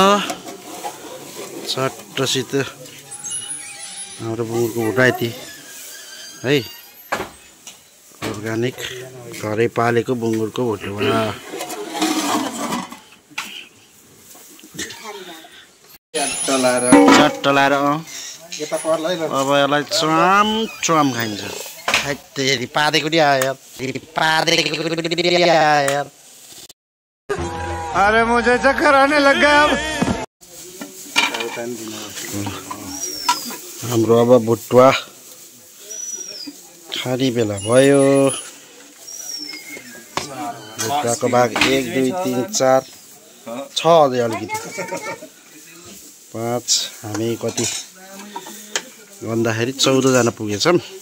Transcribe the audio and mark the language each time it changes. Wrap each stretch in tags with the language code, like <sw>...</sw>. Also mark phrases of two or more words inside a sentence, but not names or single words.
<ne>चट्टसित हाम्रो बुङ्गुरको भुटा यति है अर्ग्यानिक घरै पालेको बुङ्गुरको भुटुवा चट्ट लाएर अब यसलाई चुवाम खाइन्छ तेरी पादेको नि आयो यार</ne> <hi>अरे मुझे चक्कर आने लग गया अब</hi> <ne>हाम्रो अब भुटुवा खाने बेला भयो भुटुवाको भाग 1 2 3 4 छ अझै अलिकति 5 हामी कति भन्दाखेरि 14 जना पुगेछौँ</ne>